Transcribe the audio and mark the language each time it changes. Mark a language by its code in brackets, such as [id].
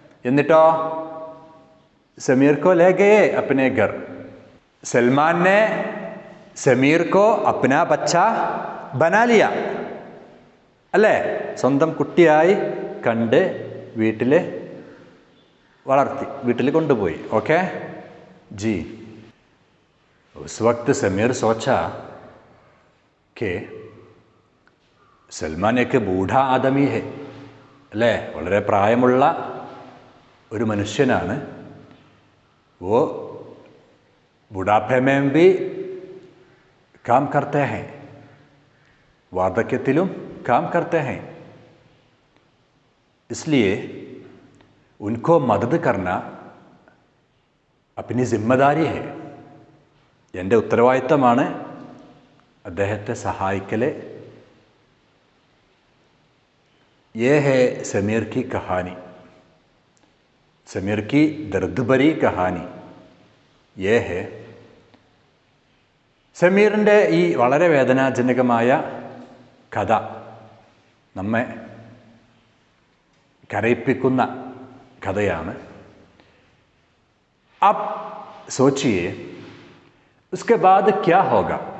[ml] എന്നിട്ടോ [hi] समीर को ले गए अपने घर. सलमान ने समीर को अपना बच्चा बना लिया [ml] അല്ലേ? സ്വന്തം കുട്ടിയായി കണ്ട് വീട്ടിൽ വളർത്തി, വീട്ടിൽ കൊണ്ടുപോയി. ഓക്കെ जी. [hi] उस वक्त समीर सोचा कि सलमान एक बूढ़ा आदमी है [ml] അല്ലേ? വളരെ പ്രായമുള്ള ഒരു മനുഷ്യനാണ്. [hi] वो बुढ़ापे में भी काम करते हैं, वार्धक्यത്തിലും काम करते हैं. इसलिए उनको मदद करना अपनी जिम्मेदारी है. [ml] എൻ്റെ ഉത്തരവാദിത്തമാണ് അദ്ദേഹത്തെ സഹായിക്കൽ. [hi] ये है समीर की कहानी, समीर की दर्द भरी कहानी. ये है [ml] സമീറിൻ്റെ ഈ വളരെ വേദനാജനകമായ കഥ നമ്മെ കരയിപ്പിക്കുന്ന കഥയാണ്. [hi] അബ് സോച്ചിയെ ഉസ്കെ ബാദ് ക്യാ ഹോഗ?